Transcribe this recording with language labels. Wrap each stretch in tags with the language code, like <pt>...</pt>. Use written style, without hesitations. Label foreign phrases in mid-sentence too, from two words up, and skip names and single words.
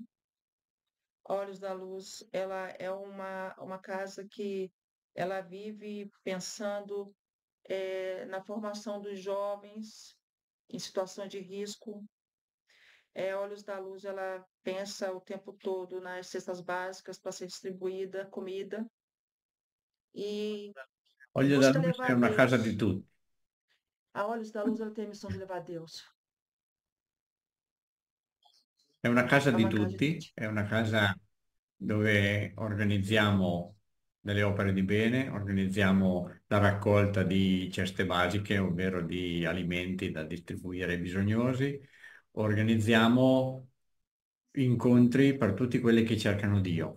<pt>Olhos da Luz, ela é uma casa que ela vive pensando na formação dos jovens em situação de risco. Olhos da Luz, ela pensa o tempo todo nas cestas básicas para ser distribuída, comida, e</pt> <it>Olio da</it> <pt>busca</pt> <it>Luce</it> <pt>levar</pt> <it>è</it> <pt>a</pt> <it>una casa di</it> <pt>Deus.</pt> <it>tutti,</it> <pt>A Olhos da Luz, ela tem a missão de levar a Deus.</pt> <it>è una casa</it> <pt>É</pt> <it>di</it> <pt>uma casa de</pt> <it>tutti, è una casa dove organizziamo delle opere di bene, organizziamo la raccolta di ceste basiche, ovvero di alimenti da distribuire ai bisognosi, organizziamo incontri per tutti quelli che cercano Dio.</it>